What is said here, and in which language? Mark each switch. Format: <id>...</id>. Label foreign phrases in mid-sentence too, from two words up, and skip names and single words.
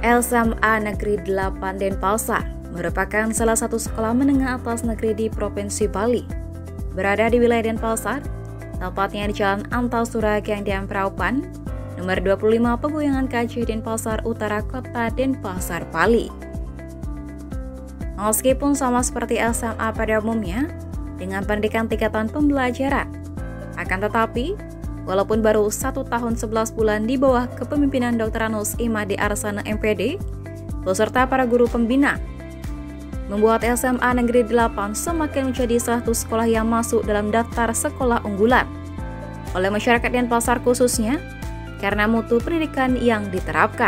<id>SMA Negeri 8 Denpasar merupakan salah satu sekolah menengah atas negeri di Provinsi Bali. Berada di wilayah Denpasar, tepatnya di Jalan Antasura Gandian Praupan, nomor 25 Peguyangan KJ Denpasar Utara, Kota Denpasar, Bali. Meskipun sama seperti SMA pada umumnya, dengan pendidikan tingkatan pembelajaran, akan tetapi, walaupun baru 1 tahun 11 bulan di bawah kepemimpinan Dr. Anus Imadi Arsana MPD, beserta para guru pembina, membuat SMA Negeri 8 semakin menjadi satu sekolah yang masuk dalam daftar sekolah unggulan oleh masyarakat Denpasar khususnya karena mutu pendidikan yang diterapkan.</id>